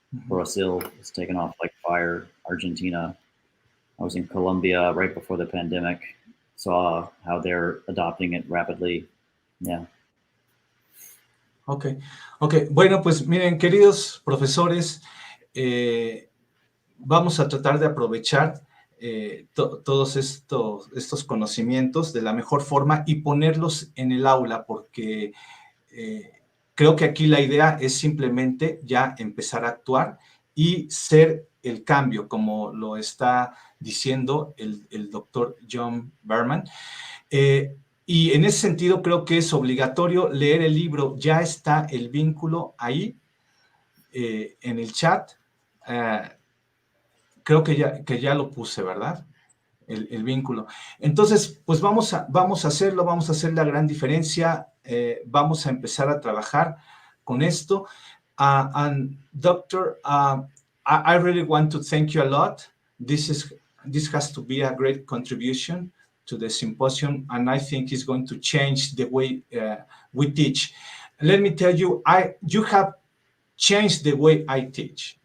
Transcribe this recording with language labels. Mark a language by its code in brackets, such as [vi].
[en] Brazil is taken off like fire. Argentina. I was in Colombia right before the pandemic. Saw how they're adopting it rapidly. Yeah. Ok. [es] Bueno, pues miren, queridos profesores, vamos a tratar de aprovechar todos estos conocimientos de la mejor forma y ponerlos en el aula, porque creo que aquí la idea es simplemente ya empezar a actuar y ser el cambio, como lo está diciendo el doctor Jon Bergmann. Y en ese sentido creo que es obligatorio leer el libro. Ya está el vínculo ahí en el chat. Creo que ya lo puse, ¿verdad? El vínculo. Entonces, pues vamos a hacerlo, vamos a hacer la gran diferencia, vamos a empezar a trabajar con esto. [en] And Doctor, I really want to thank you a lot. This has to be a great contribution to the symposium, and I think it's going to change the way we teach. Let me tell you, you have changed the way I teach.